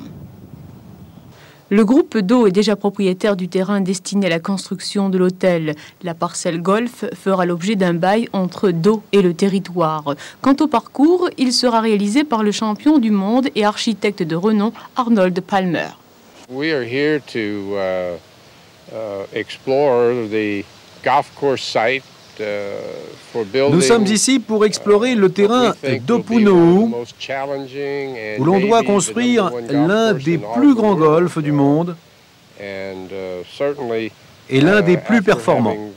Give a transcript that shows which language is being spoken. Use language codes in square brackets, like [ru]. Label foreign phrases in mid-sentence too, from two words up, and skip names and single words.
[fr] Le groupe d'eau est déjà propriétaire du terrain destiné à la construction de l'hôtel. La parcelle golf fera l'objet d'un bail entre d'eau et le territoire. Quant au parcours, il sera réalisé par le champion du monde et architecte de renom Arnold Palmer. [en] We are here to explore the golf course site. [fr] Nous sommes ici pour explorer le terrain d'Opunouhou, où l'on doit construire l'un des plus grands golfs du monde et l'un des plus performants.